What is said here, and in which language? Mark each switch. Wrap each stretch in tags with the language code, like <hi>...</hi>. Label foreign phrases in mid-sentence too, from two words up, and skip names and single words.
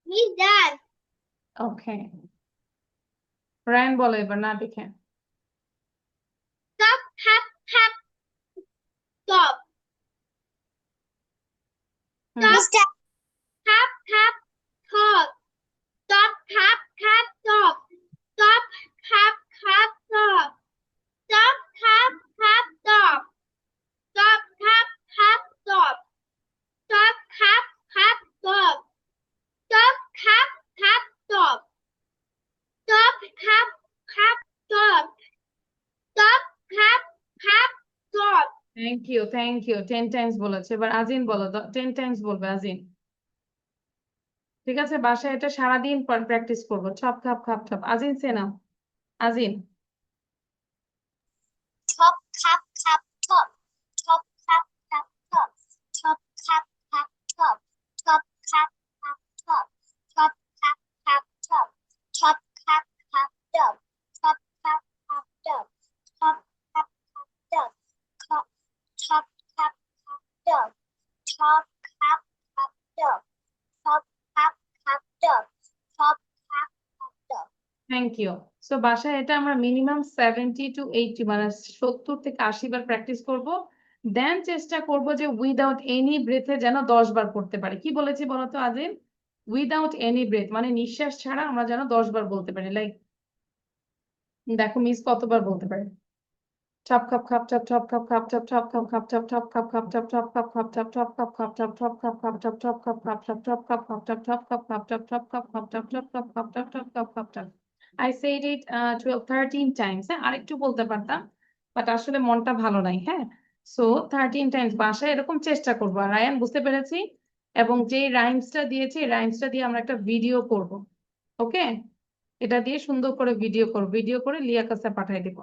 <en>done.</en> <bn>ওকে, রায়ান বলো এবার না দেখে।</bn> <en>Stop, hop, hop, stop. হুম, Stop, hop, hop, stop. Stop, hop, hop, stop. Stop, hop, hop, stop. Stop, hop, hop, stop. Stop, hop, hop, stop. Stop, hop, hop, stop. Stop, hop, hop, stop. Stop, hop, hop, stop. Stop, hop, hop, stop. thank you,</en> <bn>10 টাইমস বলেছে। এবার আজিন বলো, 10 টাইমস বলবে আজিন। ঠিক আছে, বাসায় এটা সারাদিন প্র্যাকটিস করবো। ছপ খাপ খাপ ছপ। আজিন</bn> <en>say now,</en> <bn>আজিন।</bn> <en>Top, hop, hop, top. Top, hop, hop, top. Top, hop, hop, top. Top, hop, hop, top. Top, hop, hop, top. Top, hop, hop, top. Top, hop, hop, top. Top, hop, hop, top. Top, hop, hop, top. Top, hop, hop, top. Top, hop, hop, top. Top, hop, hop, top. thank you.</en> <bn>সো বাসায় এটা আমরা মিনিমাম</bn> <en>70 to 80</en> <bn>মানে 70 থেকে 80 বার প্র্যাকটিস করব। দেন চেষ্টা করব যে</bn> <en>without any breath</en> <bn>যেন 10 বার পড়তে পারি। কি বলেছি বলতো আজিম?</bn> <en>without any breath</en> <bn>মানে নিঃশ্বাস ছাড়া আমরা যেন 10 বার বলতে পারি। লাইক দেখো মিস কতবার বলতে পারে।</bn> <en>Chop cup cup chop chop cup cup chop chop cup cup chop chop cup cup chop chop cup cup chop chop cup cup chop chop cup cup chop chop cup cup chop chop cup cup chop chop cup cup chop chop cup cup chop chop cup cup chop chop cup cup chop. I said it 12 13 times।</en> <bn>হ্যাঁ, আরেকটু বলতে পারতাম বাট আসলে মনটা ভালো নাই। হ্যাঁ, সো 13 টাইমস বাসায় এরকম চেষ্টা করবো। আর রায়ান বুঝতে পেরেছি, এবং যেই রাইমসটা দিয়েছি রাইমসটা দিয়ে আমরা একটা ভিডিও করব। ওকে, এটা দিয়ে সুন্দর করে ভিডিও করে লিয়া কাছে পাঠিয়ে দিব।</bn>